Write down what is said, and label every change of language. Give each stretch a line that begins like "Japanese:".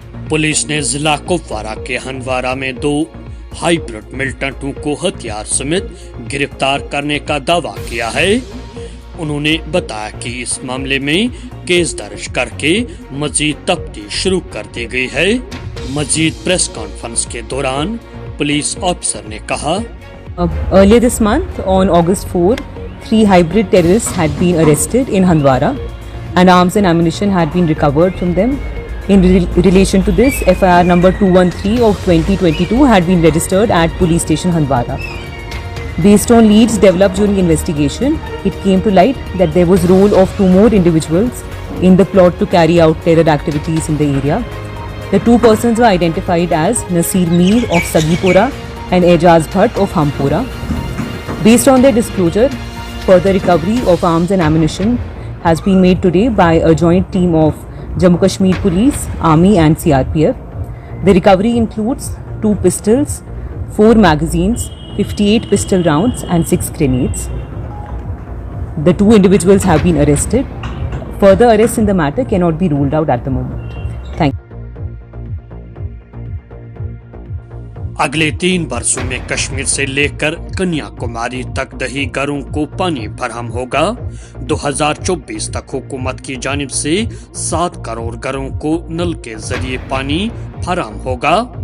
Hindi: Police ने जिला कुपवारा के हंदवारा में 2 हाइब्रिड मिलिटेंटों को हथियार समेत गिरफ्तार करने का दावा किया है। उन्होंने बताया कि इस मामले में केस दर्ज करके मजीद तफ्तीश शुरू कर दी गई है। मजीद प्रेस कॉन्फ्रेंस के दौरान पुलिस ऑफिसर ने कहा,
English: Earlier this month, on August 4, 3 hybrid terrorists had been arrested in Handwara and arms and ammunition had been recovered from them. In relation to this, FIR number 213 of 2022 had been registered at Police Station Handwara. Based on leads developed during investigation, it came to light that there was role of 2 more individuals in the plot to carry out terror activities in the area. The 2 persons were identified as Nasir Mir of Sagipura and Ejaz Bhatt of Hampura. Based on their disclosure, further recovery of arms and ammunition has been made today by a joint team of Jammu Kashmir Police, Army and CRPF. The recovery includes 2 pistols, 4 magazines, 58 pistol rounds and 6 grenades. The 2 individuals have been arrested. Further arrests in the matter cannot be ruled out at the moment. Thank you.
Hindi: अगले 3 वर्षों में कश्मीर से लेकर कन्याकुमारी तक दही घरों को पानी फराहम होगा। 2024 तक हुकूमत की जानिब से 7 करोड़ घरों को नल के जरिए पानी फराहम होगा।